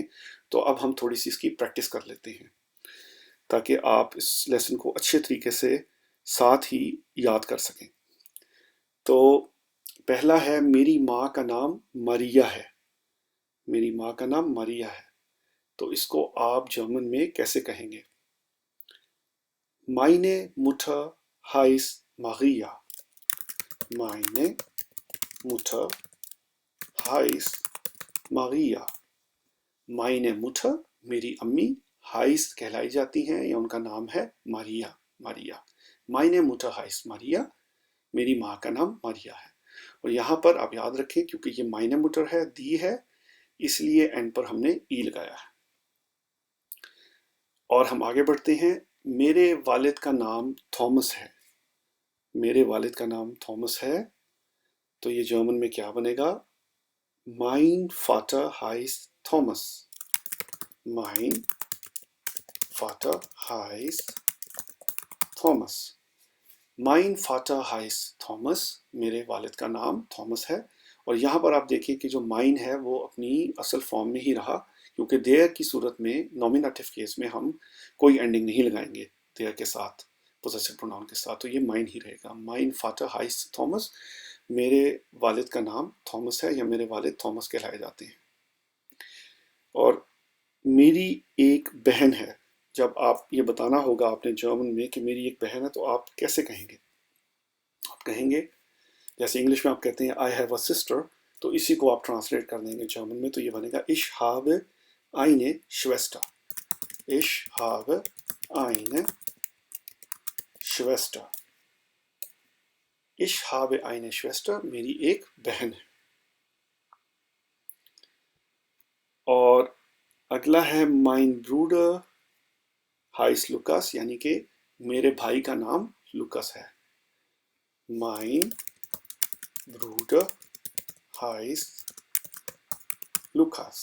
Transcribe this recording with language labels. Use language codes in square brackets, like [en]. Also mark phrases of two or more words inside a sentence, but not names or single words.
[ur] تو اب ہم تھوڑی سی اس کی پریکٹس کر لیتے ہیں تاکہ آپ اس لیسن کو اچھے طریقے سے ساتھ ہی یاد کر سکیں. تو پہلا ہے میری ماں کا نام مریا ہے. میری ماں کا نام مریا ہے، تو اس کو آپ جرمن میں کیسے کہیں گے? [de] Meine Mutter heißt Maria। Meine Mutter heißt Maria। Meine Mutter [ur] میری امی، heißt کہلائی جاتی ہیں یا ان کا نام ہے ماریا، ماریا. [de] Meine Mutter heißt Maria, [ur] میری ماں کا نام ماریا ہے. اور یہاں پر آپ یاد رکھیں کیونکہ یہ [de] meine Mutter [ur] ہے، دی ہے، اس لیے اینڈ پر ہم نے ای لگایا ہے. اور ہم آگے بڑھتے ہیں. میرے والد کا نام تھامس ہے۔ میرے والد کا نام تھامس ہے، تو یہ جرمن میں کیا بنے گا? [de] Mein Vater heißt Thomas। Mein Vater heißt Thomas। Mein Vater heißt Thomas, [ur] میرے والد کا نام تھامس ہے. اور یہاں پر آپ دیکھیے کہ جو مائن ہے وہ اپنی اصل فارم میں ہی رہا، کیونکہ ڈیئر کی صورت میں [en] nominative case [ur] میں ہم کوئی اینڈنگ نہیں لگائیں گے ڈیئر کے ساتھ, [en] possessive pronoun [ur] کے ساتھ، تو یہ مائن ہی رہے گا. [de] Mein Vater heißt Thomas, [ur] میرے والد کا نام تھامس ہے یا میرے والد تھامس کہلائے جاتے ہیں. اور میری ایک بہن ہے، جب آپ یہ بتانا ہوگا آپ نے جرمن میں کہ میری ایک بہن ہے، تو آپ کیسے کہیں گے? آپ کہیں گے جیسے انگلش میں آپ کہتے ہیں [en] I have a sister, [ur] تو اسی کو آپ ٹرانسلیٹ کر دیں گے جرمن میں، تو یہ بنے گا [de] ich habe eine Schwester। ich habe eine Schwester। ich habe eine Schwester, [ur] میری ایک بہن ہے. اور اگلا ہے [de] mein Bruder heißt Lukas, [ur] یعنی کہ میرے بھائی کا نام لوکس ہے. [de] mein Bruder heißt Lukas।